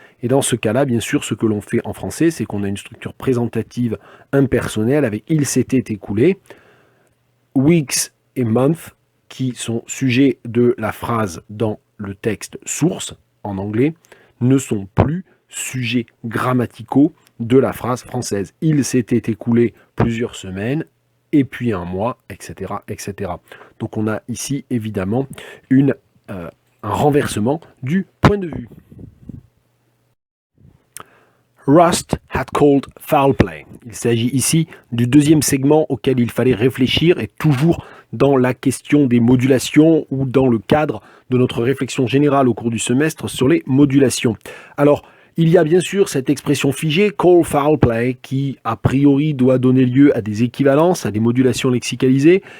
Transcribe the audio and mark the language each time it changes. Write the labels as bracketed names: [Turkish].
[French] Et dans ce cas-là, bien sûr, ce que l'on fait en français, c'est qu'on a une structure présentative impersonnelle avec « il s'était écoulé », weeks et month, qui sont sujets de la phrase dans le texte source, en anglais, ne sont plus sujets grammaticaux de la phrase française. Il s'était écoulé plusieurs semaines, et puis un mois, etc., etc. Donc on a ici évidemment un renversement du point de vue. [English] Rust had called foul play. [French] Il s'agit ici du deuxième segment auquel il fallait réfléchir et toujours dans la question des modulations ou dans le cadre de notre réflexion générale au cours du semestre sur les modulations. Alors, il y a bien sûr cette expression figée, [English] call foul play, [French] qui a priori doit donner lieu à des équivalences, à des modulations lexicalisées.